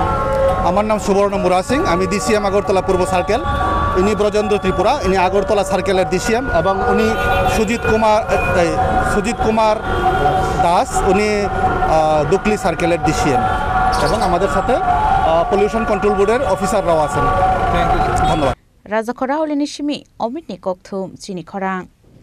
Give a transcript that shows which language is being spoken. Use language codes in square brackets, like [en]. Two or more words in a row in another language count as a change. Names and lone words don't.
[bn] আমার নাম সুবর্ণ মুরা সিং আমি ডিসিএম আগরতলা পূর্ব সার্কেল ইনি ব্রজেন্দ্র ত্রিপুরা ইনি আগরতলা সার্কেলের ডিসিএম এবং উনি সুজিত কুমার দাস উনি দুকলি সার্কেলের ডিসিএম এবং আমাদের সাথে পলিউশন কন্ট্রোল বোর্ডের অফিসাররাও আছেন [en] thank you [bn] ধন্যবাদ [trp] Raja Khorang ni shimi omit ni kokthum Chini Khorang